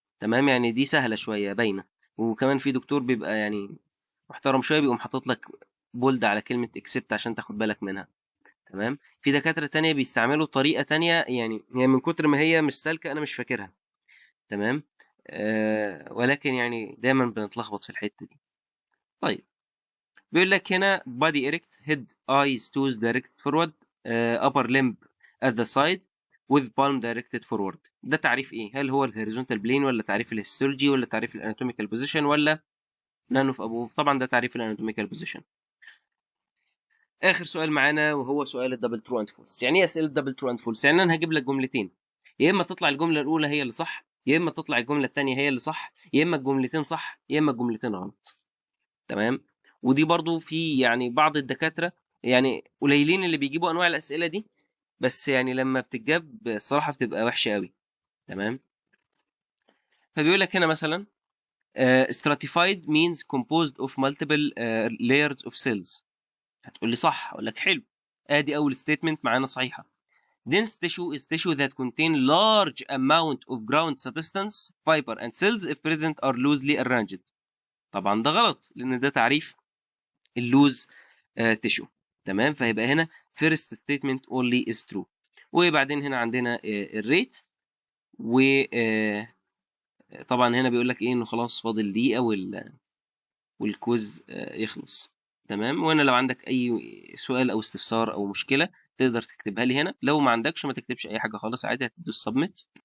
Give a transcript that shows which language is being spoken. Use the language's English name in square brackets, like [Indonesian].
[Arabic] تمام، يعني دي سهله شويه باينه، وكمان في دكتور بيبقى يعني محترم شويه بيقوم حاطط لك بولد على كلمه اكسبت عشان تاخد بالك منها. تمام، في دكاتره تانية بيستعملوا طريقه تانية، يعني هي من كتر ما هي مش سالكه انا مش فاكرها. تمام، ولكن يعني دايما بنتلخبط في الحته دي. طيب، بيقول لك هنا [English] body erect, head, eyes, toes direct forward, upper limb at the side with palm directed forward. [Arabic] ده تعريف ايه؟ هل هو الهوريزونتال بلين ولا تعريف الهيستولوجي ولا تعريف الاناتوميكال بوزيشن ولا [English] none of above؟ [Arabic] طبعا ده تعريف الاناتوميكال بوزيشن. اخر سؤال معانا وهو سؤال الدبل ترو اند فولس. يعني ايه اسئله دبل ترو اند فولس؟ يعني انا هجيب لك جملتين، يا اما تطلع الجمله الاولى هي اللي صح، يا اما تطلع الجمله الثانيه هي اللي صح، يا اما الجملتين صح يا اما الجملتين غلط. تمام، ودي برضو في يعني بعض الدكاتره يعني قليلين اللي بيجيبوا انواع الاسئله دي، بس يعني لما بتتجاب الصراحه بتبقى وحشه قوي. تمام، فبيقول لك هنا مثلا [English] stratified means composed of multiple layers of cells. [Arabic] هتقول لي صح، اقول لك حلو، ادي اول ستيتمنت معانا صحيحه. [English] dense tissue is tissue that contain large amount of ground substance, fiber and cells if present are loosely arranged. [Arabic] طبعا ده غلط لان ده تعريف اللوز تيشو. تمام، فهيبقى هنا [English] first statement only is true. [Arabic] وبعدين هنا عندنا الريت، وطبعا هنا بيقول لك ايه انه خلاص فاضل دقيقه والكويز يخلص. تمام، وهنا لو عندك اي سؤال او استفسار او مشكله تقدر تكتبها لي هنا، لو ما عندكش ما تكتبش اي حاجه خالص عادي، هتدوس سبميت